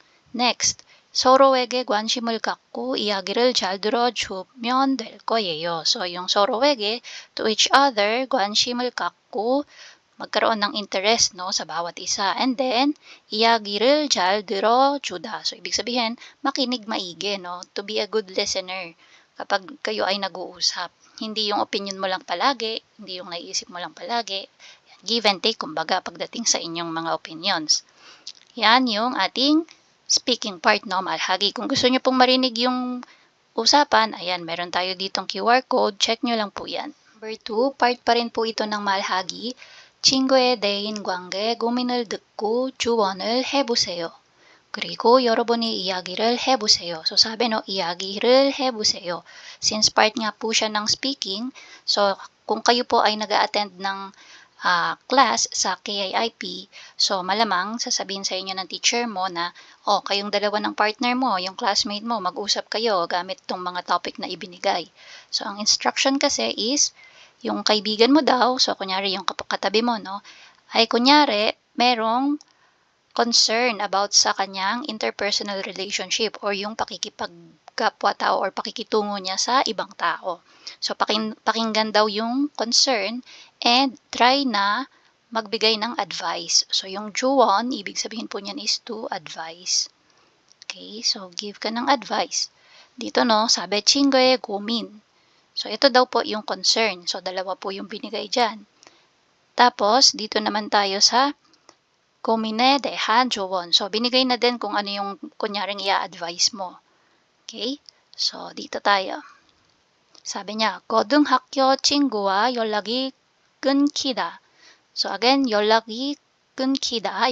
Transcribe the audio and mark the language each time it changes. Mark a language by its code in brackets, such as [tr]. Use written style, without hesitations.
[ko] Next, 서로에게 관심을 갖고 이야기를 잘 들어주면 될 거예요. [tl] So, yung [ko] 서로에게, [en] to each other, [ko] 관심을 갖고 [tl] magkaroon ng interest no, sa bawat isa. [ko] And then, 이야기를 잘 들어주다. [tl] So, ibig sabihin, makinig maigi, no? [en] To be a good listener [tl] kapag kayo ay nag-uusap. Hindi yung opinion mo lang palagi, hindi yung naiisip mo lang palagi. [en] Give and take, [tl] kumbaga, pagdating sa inyong mga opinions. Yan yung ating speaking part, no, malhagi. Kung gusto nyo pong marinig yung usapan, ayan, meron tayo ditong QR code. Check nyo lang po yan. Number 2, part pa rin po ito ng malhagi. [ko] 친구에 대인 관계 고민을 듣고 조언을 해보세요. 그리고 여러분이 이야기를 해보세요. [tl] So, sabi no, [ko] 이야기를 해보세요. [tl] Since part nga po siya ng speaking, so kung kayo po ay nag-a-attend ng class sa KIIP, so malamang sasabihin sa inyo ng teacher mo na, kayong dalawa ng partner mo, yung classmate mo, mag-usap kayo gamit tong mga topic na ibinigay. So, ang instruction kasi is, yung kaibigan mo daw, so kunyari yung katabi mo, no, ay kunyari, merong concern about sa kanyang interpersonal relationship or yung pakikipagkapwa-tao or pakikitungo niya sa ibang tao. So, pakinggan daw yung concern and try na magbigay ng advice. So, yung juwon, ibig sabihin po niyan is to advise. Okay, so give ka ng advice. Dito no, sabi, [ko] 친구의 고민. [tl] So, ito daw po yung concern. So, dalawa po yung binigay dyan. Tapos, dito naman tayo sa [ko] 고민에 대한 조언. [tl] So, binigay na din kung ano yung kunyaring i-advise mo. Okay? So, dito tayo. Sabi niya, [ko] 고등학교 친구와 연락이 끊기다. So, again, 연락이 끊기다.